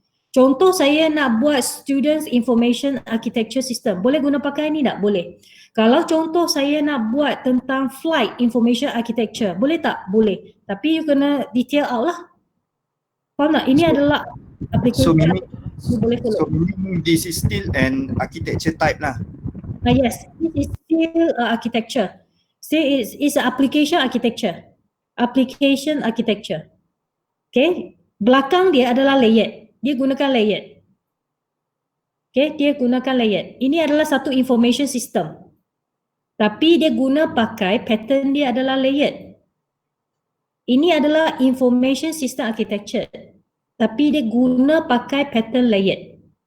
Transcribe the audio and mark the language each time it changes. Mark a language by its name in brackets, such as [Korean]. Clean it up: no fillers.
[Malay] Contoh saya nak buat students information architecture system. Boleh guna pakai ni tak? Boleh. Kalau contoh saya nak buat tentang flight information architecture, boleh tak? Boleh. Tapi you kena detail out lah. Faham tak? Ini adalah application. You boleh follow. [English] So meaning this is still an architecture type lah. Yes, this is still architecture. Still is application architecture. Application architecture. Okay. [Malay] Belakang dia adalah layered. Dia gunakan layered. Okay, dia gunakan layered. Ini adalah satu information system. Tapi dia guna pakai pattern dia adalah layered. Ini adalah information system architecture. Tapi dia guna pakai pattern layered.